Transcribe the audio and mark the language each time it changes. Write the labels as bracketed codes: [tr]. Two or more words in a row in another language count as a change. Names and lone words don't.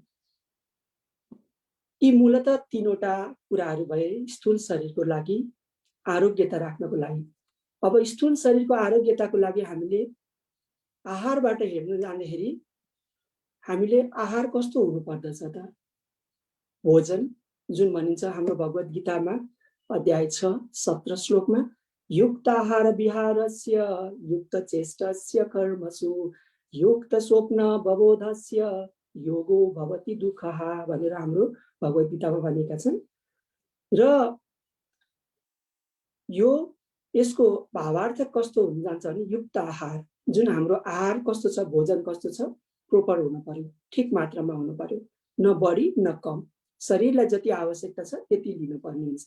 [ne] यी मूलतः 3वटा कुराहरू भए स्थूल शरीरको लागि आरोग्यता राख्नको लागि। अब स्थूल शरीरको आरोग्यताको लागि हामीले आहारबाट हेर्न जाँदाखेरि हामीले आहार कस्तो हुनुपर्दछ त? भोजन जुन भनिन्छ हाम्रो भगवत गीतामा अध्याय 6 17 श्लोकमा [sa] युक्त आहार विहारस्य युक्त चेष्टस्य कर्मसु युक्त स्वप्न बबोधस्य योगो भवति दुःखः [ne] भनेर हाम्रो भगवत गीतामा भनेका छन्। र यो यसको भावार्थ कस्तो हुन जान्छ भने युक्त आहार, जुन हाम्रो आहार कस्तो छ, भोजन कस्तो छ, प्रोपर हुनु पर्यो, ठिक मात्रामा हुनु पर्यो, न बढी न कम, शरीरलाई जति आवश्यकता छ त्यति लिनुपर्ने हुन्छ।